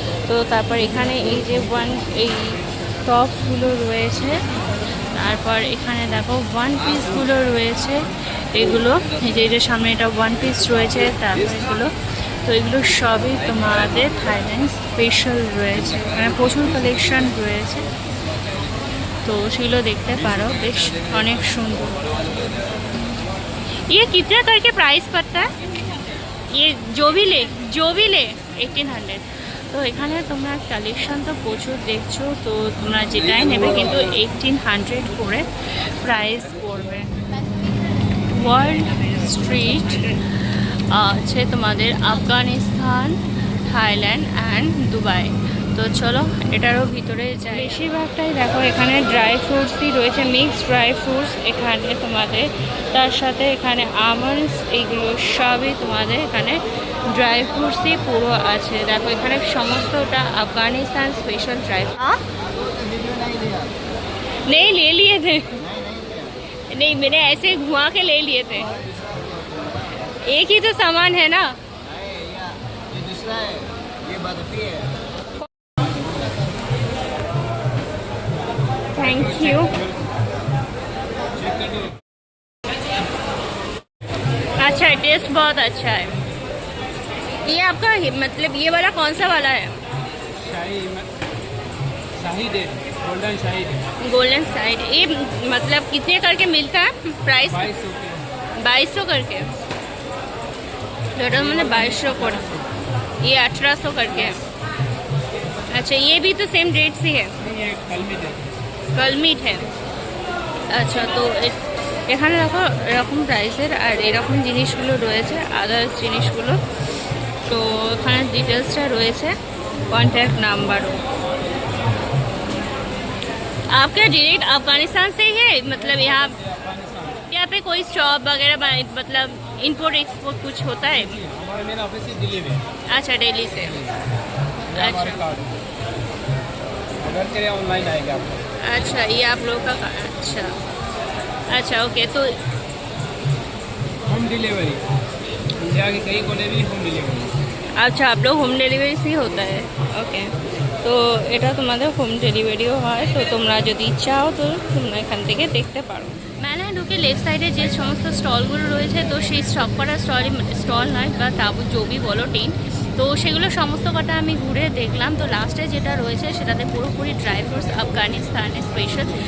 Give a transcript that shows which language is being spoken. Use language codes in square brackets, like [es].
[bn] তো তারপর এখানে এই যে এই টপসগুলো রয়েছে, তারপর এখানে দেখো ওয়ান পিসগুলো রয়েছে, এগুলো এই যে সামনে এটা ওয়ান পিস রয়েছে, তারপর এগুলো। তো এগুলো সবই তোমাদের থাইল্যান্ড স্পেশাল রয়েছে, এখানে প্রচুর কালেকশন রয়েছে, তো সেগুলো দেখতে পারো, বেশ অনেক সুন্দর। [hi] ये कितना करके प्राइस पड़ता है? ये जो भी ले 1800। [bn] তো এখানে তোমরা কালেকশন তো প্রচুর দেখছো, তো তোমরা যেটাই নেবে কিন্তু 1800 করে প্রাইস পড়বে। ওয়ার্ল্ড স্ট্রিট আছে তোমাদের আফগানিস্তান, থাইল্যান্ড অ্যান্ড দুবাই। তো চলো এটারও ভিতরে যাই। বেশিরভাগটাই দেখো এখানে ড্রাই ফ্রুটসই রয়েছে, মিক্সড ড্রাই ফ্রুটস এখানে তোমাদের, তার সাথে এখানে আমন্ডস, এইগুলো সবই তোমাদের এখানে ড্রাই ফ্রুটসই পুরো আছে। দেখো এখানে সমস্তটা আফগানিস্তান স্পেশাল ড্রাই ফ্রুট। [hi] नहीं ले लिए थे, नहीं मैंने ऐसे घुमा के ले लिए थे, एक ही तो सामान है ना। ये दूसरा है, ये बर्फी है। Thank you. अच्छा है, टेस्ट बहुत अच्छा है। ये आपका मतलब ये वाला कौन सा वाला है? शाहिद है, गोल्डन शाहिद है। Golden side. ये मतलब कितने करके मिलता है प्राइस? 2200 करके। टोटल मैंने 2200 कर, ये 1800 करके है। अच्छा ये भी तो सेम रेट से है? ये कलमीट है। कलमीट है। [bn] अच्छा तो এখানে দেখো এরকম প্রাইসের আর এরকম জিনিসগুলো রয়েছে, আদার্স জিনিসগুলো। তো এখানে ডিটেলসটা রয়েছে, कॉन्टैक्ट नंबरों। [hi] आपका डायरेक्ट अफगानिस्तान से ही है, मतलब यहाँ पे कोई शॉप वगैरह मतलब इंपोर्ट एक्सपोर्ट कुछ होता है? हमारा मेरा ऑफिस ही दिल्ली में। अच्छा दिल्ली से। अच्छा अगर करें ऑनलाइन आएगा आपको। अच्छा ये आप लोगों का, अच्छा अच्छा ओके। तो होम डिलीवरी इंडिया के कई कोने भी होम डिलीवरी। अच्छा आप लोग হোম ডেলিভারি ফ্রি होता है, ওকে। [bn] তো এটা তোমাদের হোম ডেলিভারিও হয়, তো তোমরা যদি চাও তো তোমরা এখান থেকে দেখতে পারো। মেলায় ঢুকে লেফট সাইডে যে সমস্ত স্টলগুলো রয়েছে, তো সেই স্টক করা স্টল নয় বা তাবু জবি বলো টিন, তো সেগুলো সমস্ত কটা আমি ঘুরে দেখলাম। তো লাস্টে যেটা রয়েছে সেটাতে পুরোপুরি ড্রাই ফ্রুটস আফগানিস্তানের স্পেশাল।